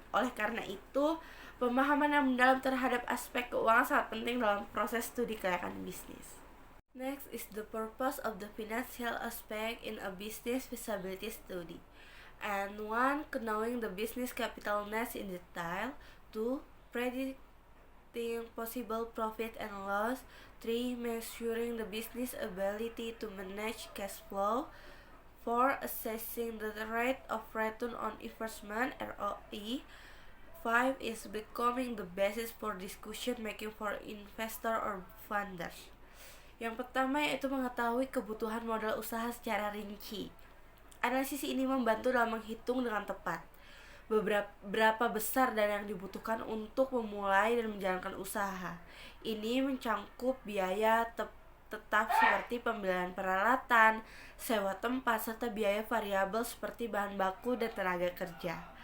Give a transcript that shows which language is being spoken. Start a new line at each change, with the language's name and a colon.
Indonesian: Oleh karena itu, pemahaman yang mendalam terhadap aspek keuangan sangat penting dalam proses studi kelayakan bisnis.
English: Next is the purpose of the financial aspect in a business feasibility study. And 1. Knowing the business capital needs in detail. 2. Predicting possible profit and loss. 3. Measuring the business ability to manage cash flow. 4. Assessing the rate of return on investment (ROI). 5. Is becoming the basis for decision making for investor or funders.
Indonesian: Yang pertama yaitu mengetahui kebutuhan modal usaha secara rinci. Analisis ini membantu dalam menghitung dengan tepat berapa besar dana yang dibutuhkan untuk memulai dan menjalankan usaha. Ini mencangkup biaya tetap seperti pembelian peralatan, sewa tempat, serta biaya variabel seperti bahan baku dan tenaga kerja.